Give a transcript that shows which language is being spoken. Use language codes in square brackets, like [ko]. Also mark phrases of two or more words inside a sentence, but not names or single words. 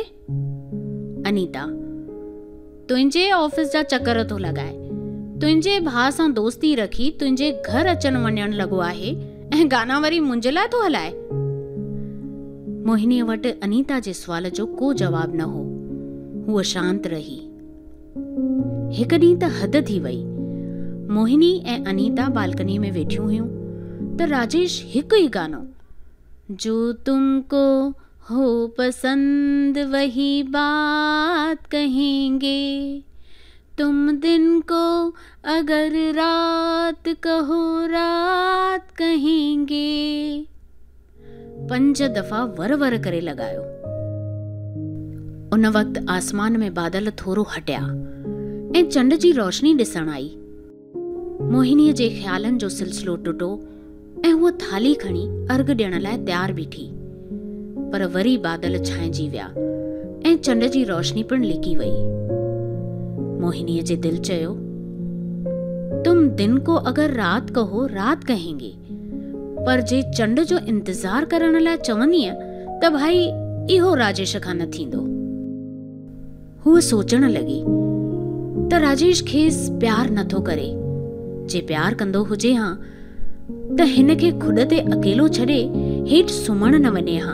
[sd] अनीता, तुंहिंजे ऑफिस जा चकर थो लॻाए, तुंहिंजे भाउ सां दोस्ती रखी तुंहिंजे घर अचण वञण लॻो आहे ऐं गाना वरी मुंहिंजे लाइ थो हलाए। मोहिनीअ वटि अनीता जे सुवाल जो को जवाब न हो। हूअ शांत रही। हिकु ॾींहुं त हद थी वई। मोहिनी ऐं अनीता बालकनी में वेठियूं हुयूं त राजेश हिकु ई गानो, [hi] जो तुमको हो पसंद वही बात कहेंगे, तुम दिन को अगर रात कहो रात कहेंगे, 5 [sd] दफ़ा वर वर करे लॻायो। उन वक़्तु आसमान में बादल थोरो हटिया ऐं चंड जी रोशनी ॾिसण आई। मोहिनीअ जे ख़्यालनि जो सिलसिलो टुटो ऐं हूअ थाली खणी अर्घ ॾियण लाइ तयार बीठी, पर वरी बादल छांइजी विया ऐं चंड जी रोशनी पिणु लिकी वई। मोहिनीअ जे दिलि चयो, [hi] तुम दिन को अगर रात कहो रात कहेंगे, [sd] पर जे चंड जो इंतज़ार करण लाइ चवंदीअ त भाई इहो राजेश खां न थींदो। हूअ सोचण लॻी त राजेश खेसि प्यार नथो करे। जे प्यार कंदो हुजे हां त हिन खे खुॾ ते अकेलो छॾे हेठि सुम्हण न वञे हां।